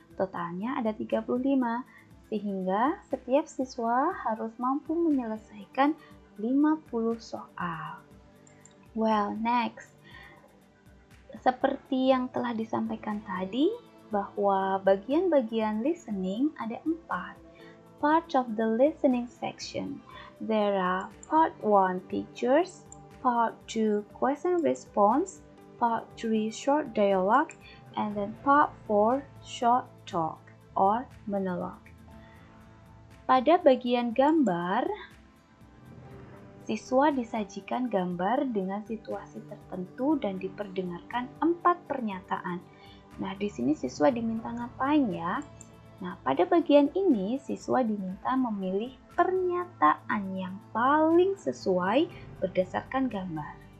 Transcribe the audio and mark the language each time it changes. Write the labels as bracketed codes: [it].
[id] Totalnya ada 35, sehingga setiap siswa harus mampu menyelesaikan 50 soal. [en] Well, next. [id] Seperti yang telah disampaikan tadi, bahwa bagian-bagian listening ada 4. [en] Part of the listening section, there are part 1 pictures, part 2 question response, part 3 short dialogue, and then part 4 short talk or monologue. [id] Pada bagian gambar, siswa disajikan gambar dengan situasi tertentu dan diperdengarkan 4 pernyataan. Nah, di sini siswa diminta ngapain ya? Nah, pada bagian ini siswa diminta memilih pernyataan yang paling sesuai berdasarkan gambar.